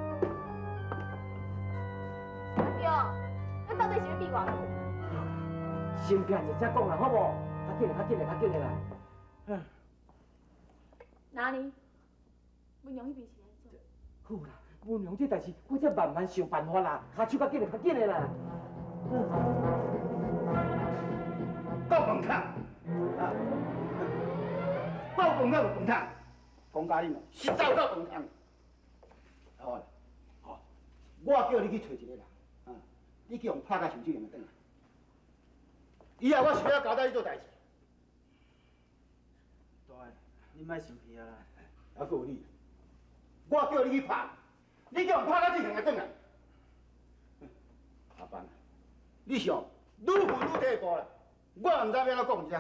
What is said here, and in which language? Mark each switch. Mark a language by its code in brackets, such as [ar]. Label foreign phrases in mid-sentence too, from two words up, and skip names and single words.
[nan] 对，咱到底是要比偌久？先骗者才讲啦，好无？较紧嘞，较紧嘞，较紧嘞啦。唉，哪里？文荣迄边是安怎？好啦，文良这代志，我才慢慢想办法啦。骹手较紧嘞，较紧嘞啦。够饭桶啊！够饭桶就饭桶，讲甲你哦，实在够饭桶。好啦，好，我叫你去找一个人，啊，你去用拍甲手指用就转来。以后我是要交代你做代志。大个，你莫生气啊啦。还佫有你，我叫你去拍，你叫人拍到这行个转来。下班啦，你想愈负愈退步啦，我唔知要怎讲才好。